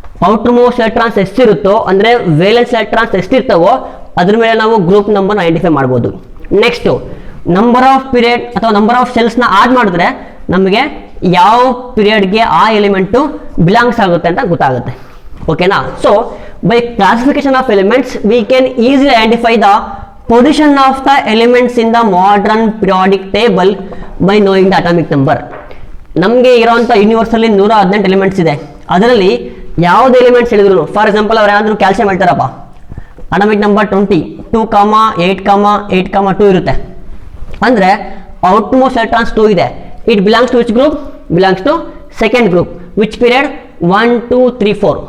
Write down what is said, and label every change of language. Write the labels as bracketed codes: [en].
[kn] Outer most electrons ಎಷ್ಟಿರುತ್ತೋ ಅಂದರೆ valence electrons ಎಷ್ಟಿರ್ತವೋ ಅದ್ರ ಮೇಲೆ ನಾವು ಗ್ರೂಪ್ ನಂಬರ್ನ ಐಡೆಂಟಿಫೈ ಮಾಡ್ಬೋದು. ನೆಕ್ಸ್ಟು ನಂಬರ್ ಆಫ್ ಪೀರಿಯಡ್ ಅಥವಾ ನಂಬರ್ ಆಫ್ ಶೆಲ್ಸ್ನ ಆಡ್ ಮಾಡಿದ್ರೆ ನಮಗೆ ಯಾವ ಪೀರಿಯಡ್ಗೆ ಆ ಎಲಿಮೆಂಟು ಬಿಲಾಂಗ್ಸ್ ಆಗುತ್ತೆ ಅಂತ ಗೊತ್ತಾಗುತ್ತೆ. ಓಕೆನಾ. [en] So by classification of elements we can easily identify the position of the elements in the modern periodic table by knowing the atomic number. [kn] ನಮಗೆ ಇರೋಂಥ ಯೂನಿವರ್ಸಲ್ಲಿ 118 ಎಲಿಮೆಂಟ್ಸ್ ಇದೆ. ಅದರಲ್ಲಿ ಯಾವುದೇ ಎಲಿಮೆಂಟ್ಸ್ ಹೇಳಿದ್ರು, ಫಾರ್ ಎಕ್ಸಾಂಪಲ್ ಅವ್ರು ಯಾರಾದರೂ ಕ್ಯಾಲ್ಸಿಯಂ ಹೇಳ್ತಾರಪ್ಪ, ಅಟಾಮಿಕ್ ನಂಬರ್ 20, 2,8,2 ಇರುತ್ತೆ ಅಂದರೆ ಔಟ್ ಮೋಸ್ಟ್ ಎಲೆಕ್ಟ್ರಾನ್ಸ್ 2 ಇದೆ. [en] It belongs to which group? Belongs to second group. Which period? 1, 2, 3, 4.